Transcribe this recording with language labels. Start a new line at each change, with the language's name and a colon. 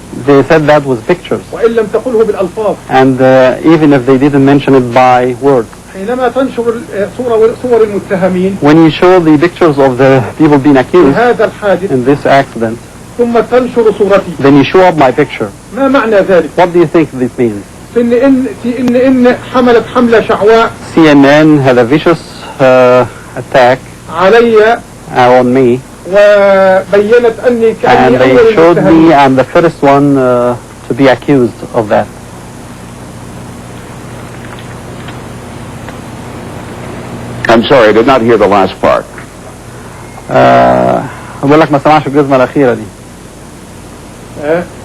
English: They said that with pictures.
Arabic: وإن لم تقله بالألفاظ.
English: And even if they didn't mention it by words.
Arabic: حينما تنشر صور المتهمين.
English: When you show the pictures of the people being accused
Arabic: هذا الحادث.
English: in this accident.
Arabic: ثم تنشر صورتي.
English: Then you show up my picture.
Arabic: ما معنى ذلك؟
English: What do you think this means?
Arabic: CNN حملت حملة شعواء.
English: CNN had a vicious attack
Arabic: علي.
English: On me.
Arabic: وبينت أني كأني
English: And they showed me I'm the first one to be accused of that. I'm sorry, I did not hear the last part.
Arabic: بقول لك ما سمعش الجزمة الأخيرة دي.